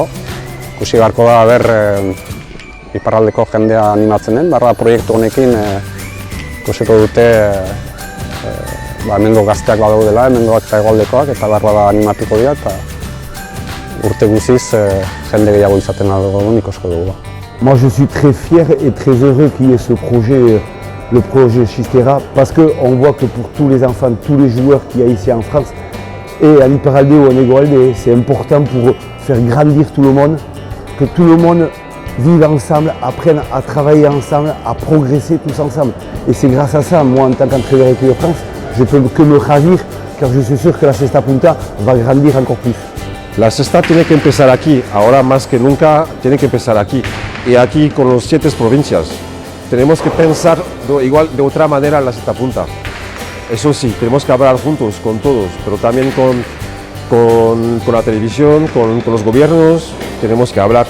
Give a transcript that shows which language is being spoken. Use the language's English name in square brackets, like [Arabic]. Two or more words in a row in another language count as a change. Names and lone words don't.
[Basque] Ikusi beharko da iparraldeko jendea animatzen den, proiektu honekin ikusiko dute hemengo gazteak badaudela, hemengoak eta hegoaldekoak, eta behar animatuko dira, eta urte guziz jende gehiago izaten aldugun ikusko dugu. [French] Moi je suis très fier et très heureux qu'il y ait ce projet, le projet Xistera, parce qu'on voit que pour tous les enfants, tous les joueurs qu'il y a ici en France, et à l'Hyperaldé ou à Négoaldé, c'est important pour faire grandir tout le monde, que tout le monde vive ensemble, apprenne à travailler ensemble, à progresser tous ensemble. Et c'est grâce à ça, moi en tant qu'entraîneur équipe de France, je peux que me ravir, car je suis sûr que la Cesta Punta va grandir encore plus. [Spanish] La cesta tiene que empezar aquí, ahora más que nunca tiene que empezar aquí. Y aquí con los 7 provincias. Tenemos que pensar igual de otra manera en la Cesta Punta. Eso sí, tenemos que hablar juntos, con todos, pero también con la televisión, con los gobiernos, tenemos que hablar.